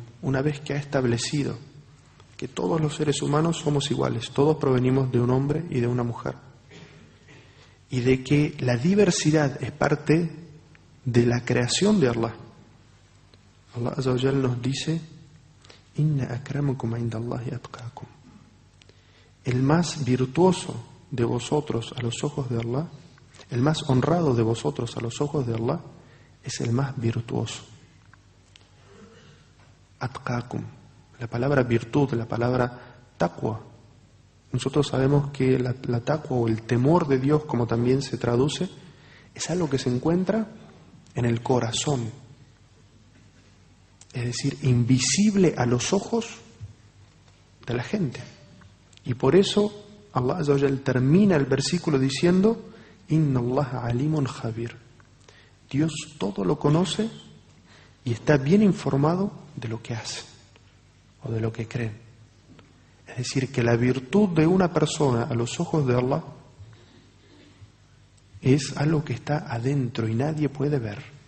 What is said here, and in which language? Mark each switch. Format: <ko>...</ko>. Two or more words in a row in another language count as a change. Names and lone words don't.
<es>Una vez que ha establecido que todos los seres humanos somos iguales, todos provenimos de un hombre y de una mujer, y de que la diversidad es parte de la creación de Allah, Allah</es> <ar>عز وجل</ar> <es>nos dice:</es> <ar>إن أكرمكم عند الله أتقاكم.</ar> <es>El más virtuoso de vosotros a los ojos de Allah, el más honrado de vosotros a los ojos de Allah, es el más virtuoso. Atqakum, la palabra virtud, la palabra taqwa. Nosotros sabemos que la taqwa o el temor de Dios, como también se traduce, es algo que se encuentra en el corazón. Es decir, invisible a los ojos de la gente. Y por eso Allah</es> <ar>عز وجل</ar> <es>termina el versículo diciendo:</es> <ar>إن الله عليم خبير.</ar> <es>Dios todo lo conoce y está bien informado de lo que hace o de lo que creen. Es decir, que la virtud de una persona a los ojos de Allah es algo que está adentro y nadie puede ver.</es>